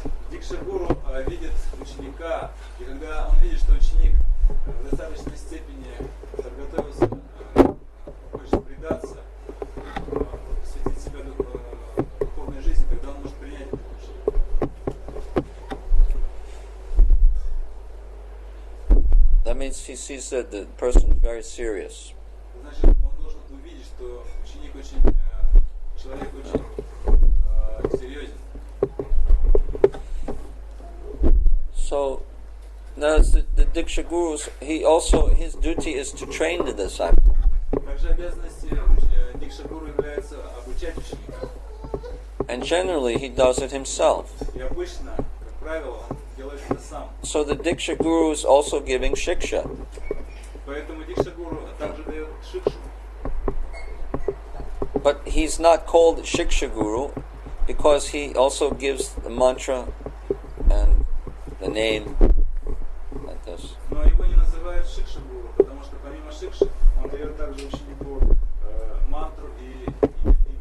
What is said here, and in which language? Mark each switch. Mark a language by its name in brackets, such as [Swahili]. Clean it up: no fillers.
[Russian] Дикша Гуру видит ученика, и когда он видит, что ученик в достаточной степени подготовился, хочет предаться, посвятить себя духовной жизни, тогда он может принять это решение. [English] That means he sees that the person is very serious. [Russian] Значит, он должен увидеть, что ученик очень, человек очень серьезен. [English] So now the Diksha Gurus, his duty is to train the disciple. [Russian] Также обязанностью Дикша Гуру является обучать ученика. [English] And generally he does it himself. [Russian] И обычно, как правило, он делает это сам. [English] So the Diksha Guru is also giving shiksha. [Russian] Поэтому Дикша Гуру также дает шикшу. [English] But he's not called Shiksha Guru because he also gives the mantra and the name like this. [Russian] Но его не называют шикша гуру, потому что помимо шикши он дает также ученику мантру и имя.